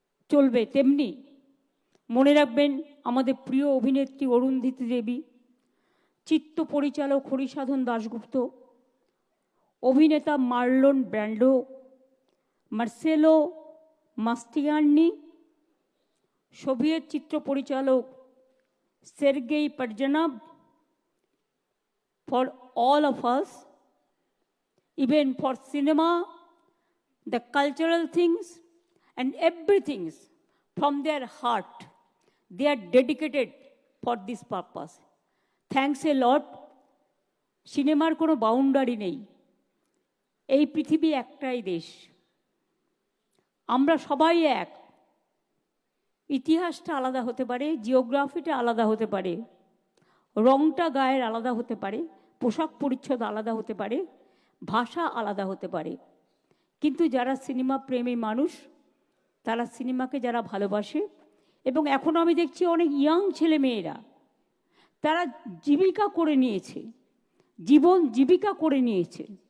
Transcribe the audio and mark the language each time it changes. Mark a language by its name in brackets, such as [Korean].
[Bangla] চলবে, তেমনি মনে রাখবেন আমাদের প্রিয় অভিনেত্রী অরুন্ধতী দেবী, চিত্র পরিচালক হরিসাধন দাশগুপ্ত, অভিনেতা মার্লন ব্র্যান্ডো, মার্সেলো মাস্টিয়ানি, সোভিয়েত চিত্র পরিচালক Sergei পারজানভ। [English] For all of us, even for cinema, the cultural things and everything from their heart, they are dedicated for this purpose. Thanks a lot. [Bangla] সিনেমার কোনো বাউন্ডারি নেই, এই পৃথিবী একটাই দেশ, আমরা সবাই এক। ইতিহাসটা আলাদা হতে পারে, জিওগ্রাফিটা আলাদা হতে পারে, রংটা গায়ের আলাদা হতে পারে, পোশাক পরিচ্ছদ আলাদা হতে পারে, ভাষা আলাদা হতে পারে, কিন্তু যারা সিনেমা প্রেমী মানুষ, তারা সিনেমাকে যারা ভালোবাসে, এবং এখন আমি দেখছি অনেক ইয়াং ছেলে মেয়েরা তারা জীবিকা করে নিয়েছে, জীবন জীবিকা করে নিয়েছে।